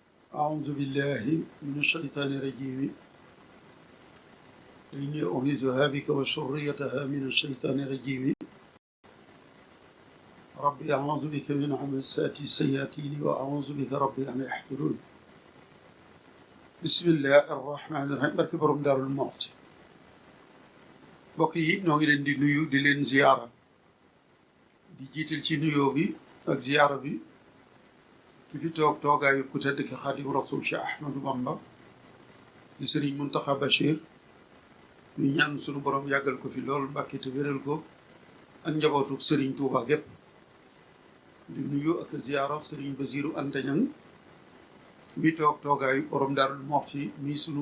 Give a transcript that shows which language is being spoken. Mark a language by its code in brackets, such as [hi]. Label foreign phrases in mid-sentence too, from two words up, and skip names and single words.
[ar] أعوذ بالله من الشيطان الرجيم إني أعيذها بك وذريتها من الشيطان الرجيم ربي أعوذ بك من همزات الشياطين وأعوذ بك ربي أن يحضرون بسم الله الرحمن الرحيم [wo] barke borom Daaru Muxti mbokk yi ñoo ngi leen di nuyu di leen ziyaara di jiital ci nuyoo bi ak ziyaara bi ki fi toog toogaayu ku tedd ki Xaadimu Rasuul Cheikh Ahmadou Bamba di Sëriñ Muntaxa Bachir ñu ñaan sunu borom yàggal ko fi lool Mbàkke te wéral ko ak njabootu Sëriñ Tuuba gépp di nuyu ak ziyaara Sëriñ Basiiru Anta Ñaŋ mi toog toogaayu borom Daaru Muxti mi sunu